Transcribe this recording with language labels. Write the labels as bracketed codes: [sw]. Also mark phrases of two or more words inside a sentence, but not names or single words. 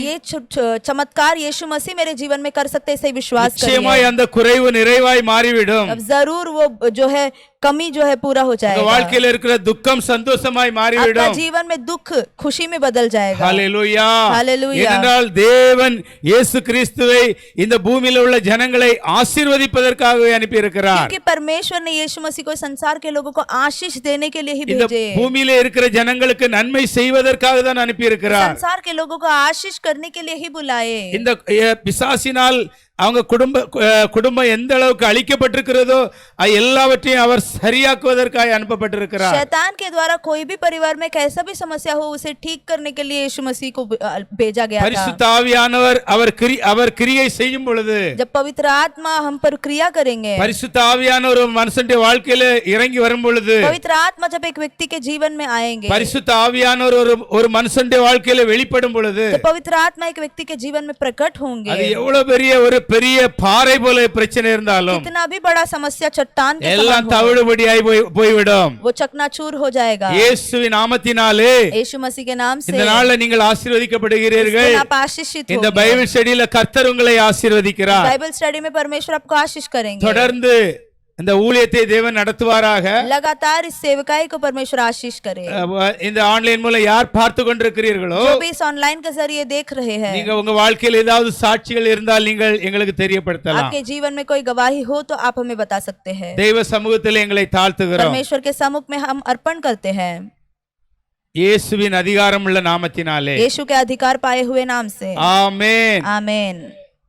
[hi] ये चमत्कार यीशु मसीह मेरे जीवन में कर सकते, इसे विश्वास [ta] நிச்சயமாய் [hi] करिए। [ta] அந்த குறைவு நிறைவாய் மாறிவிடும். [hi] अब जरूर वो जो है कमी जो है पूरा हो [ta] உங்க [hi] जाएगा। [ta] வாழ்க்கையில இருக்கிற துக்கம் சந்தோஷமாய் [hi] आपका [ta] மாறிவிடும். [hi] जीवन में दुख खुशी में बदल जाएगा। [ta] ஹalleluya. ஹalleluya. ஏனென்றால் தேவன் இயேசு கிறிஸ்துவை இந்த பூமியில உள்ள ஜனங்களை ஆசீர்வதிப்பதற்காகவே அனுப்பி இருக்கிறார். [hi] क्योंकि परमेश्वर ने यीशु मसीह को संसार के लोगों को आशीष देने के लिए ही [ta] இந்த [hi] भेजे। [ta] பூமியில இருக்கிற ஜனங்களுக்கு நன்மை செய்வதற்காக தான் அனுப்பி இருக்கிறார். [hi] संसार के लोगों को आशीष करने के लिए ही बुलाए। [ta] இந்த பிசாசினால் அவங்க குடும்பம் எந்த அளவுக்கு அழிக்கப்பட்டிருக்கிறதோ எல்லாவற்றையும் அவர் சரியாக்குவதற்காக அனுப்பப்பட்டிருக்கிறார். [hi] शैतान के द्वारा कोई भी परिवार में कैसा भी समस्या हो उसे ठीक करने के लिए यीशु मसीह को भेजा गया था। [ta] பரிசுத்த ஆவியானவர் அவர் கிரியை செய்யும் பொழுது, [hi] जब पवित्र आत्मा हम पर क्रिया करेंगे, [ta] பரிசுத்த ஆவியானவர் ஒரு மனுஷனுடைய வாழ்க்கையில இறங்கி வரும் பொழுது, [hi] पवित्र आत्मा जब एक व्यक्ति के जीवन में आएंगे, [ta] பரிசுத்த ஆவியானவர் ஒரு மனுஷனுடைய வாழ்க்கையில வெளிப்படும் பொழுது, [hi] जब पवित्र आत्मा एक व्यक्ति के जीवन में प्रकट होंगे, [ta] அது எவ்வளவு பெரிய பாறை போல பிரச்சனை இருந்தாலும் [hi] कितना भी बड़ा समस्या चट्टान के [ta] எல்லாம் [hi] समान हो, [ta] தவிடுபடியாய் போய்விடும். [hi] वो चकनाचूर हो जाएगा। [ta] இயேசுவின் நாமத்தினாலே [hi] यीशु मसीह के नाम से [ta] இந்த நாள்ல நீங்கள் ஆசீர்வதிக்கப்படுகிறீர்கள். [hi] आप आशीषित [ta] இந்த [hi] होंगे। [en] Bible study [ta] கர்த்தர் உங்களை ஆசீர்வதிக்கிறார். [en] Bible study [hi] में परमेश्वर आपको आशीष करेंगे। [ta] தொடர்ந்து இந்த ஊழியத்தை தேவன் நடத்துவாராக. [hi] लगातार इस सेवकाई को परमेश्वर आशीष करे। [ta] இந்த ஆன்லைன் மூலம் யார் பார்த்து கொண்டிருக்கிறீர்களோ, [hi] जो भी इस ऑनलाइन के जरिए देख रहे हैं, [ta] நீங்க உங்க வாழ்க்கையில் ஏதாவது சாட்சிகள் இருந்தால் நீங்கள் எங்களுக்கு தெரியப்படுத்தலாம். [hi] आपके जीवन में कोई गवाही हो तो आप हमें बता सकते हैं। [ta] தெய்வ சமூகத்தில் எங்களை தாழ்த்துகிறோம். [hi] परमेश्वर के सम्मुख में हम अर्पण करते हैं [ta] இயேசுவின் அதிகாரமுள்ள நாமத்தினாலே. [hi] यीशु के अधिकार पाए हुए नाम से। [ta] ஆமென். [hi] आमीन।